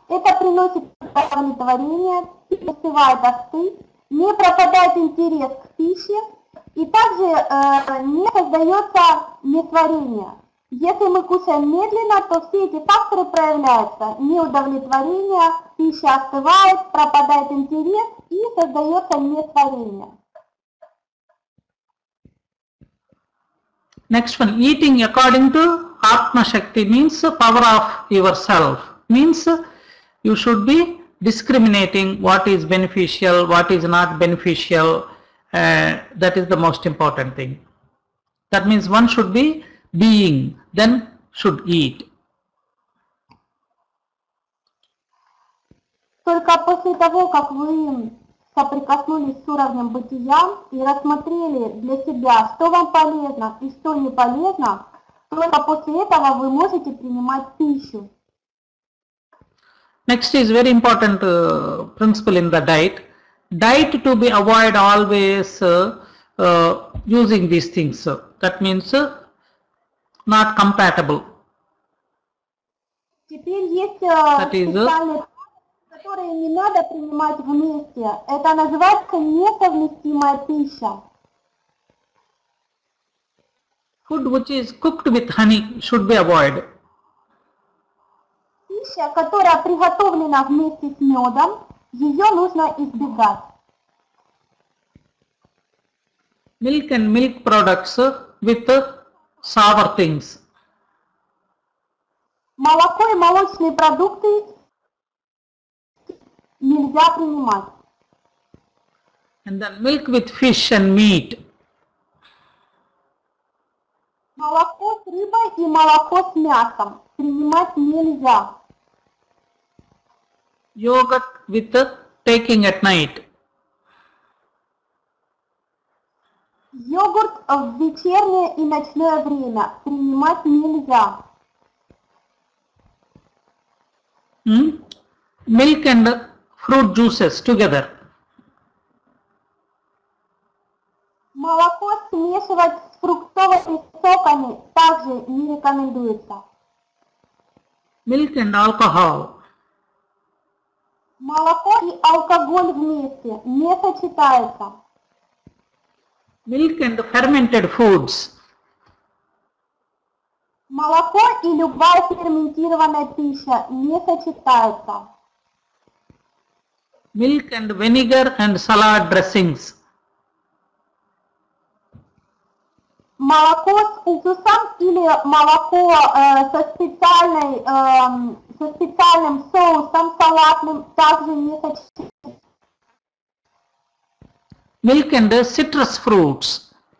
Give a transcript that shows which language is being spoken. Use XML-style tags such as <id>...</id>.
<ru>Это приносит удовлетворение, вызывает остыть, не пропадает интерес к пище и также не создается несварение. Если мы кушаем медленно, то все эти факторы проявляются. Неудовлетворение, пища остывает, пропадает интерес и создается несварение.</ru> <en>Next one, eating according to Atma Shakti means power of yourself. Means you should be discriminating what is beneficial, what is not beneficial. That is the most important thing. That means one should be being, then should eat.</en> <ru>Только после того, как вы соприкоснулись с уровнем бытия и рассмотрели для себя, что вам полезно и что не полезно, только после этого вы можете принимать пищу.</ru> <en>Next is very important principle in the diet. Diet to be avoid always using these things. That means not compatible.</en> <ru>Теперь есть специальные, которые не надо принимать вместе. Это называется несовместимая пища.</ru> <en>Food which is cooked with honey should be avoided.</en> <ru>Пища, которая приготовлена вместе с медом, ее нужно избегать.</ru> <en>Milk and milk products with sour things.</en> <ru>Молоко и молочные продукты нельзя принимать.</ru> <en>And then milk with fish and meat.</en> <ru>Молоко с рыбой и молоко с мясом принимать нельзя.</ru> <en>Yogurt with taking at night.</en> <ru>Йогурт в вечернее и ночное время принимать нельзя.</ru> <en>Milk and fruit juices together.</en> <ru>Молоко смешивать с фруктовыми соками также не рекомендуется.</ru> <en>Milk and alcohol.</en> <ru>Молоко и алкоголь вместе не сочетаются.</ru> <en>Milk and fermented foods.</en> <ru>Молоко и любая ферментированная пища не сочетаются.</ru> <en>Milk and vinegar and salad dressings.</en> <ru>Молоко с уксусом или молоко со специальным соусом салатным также не сочетаются.</ru> <en>Milk and citrus fruits.</en>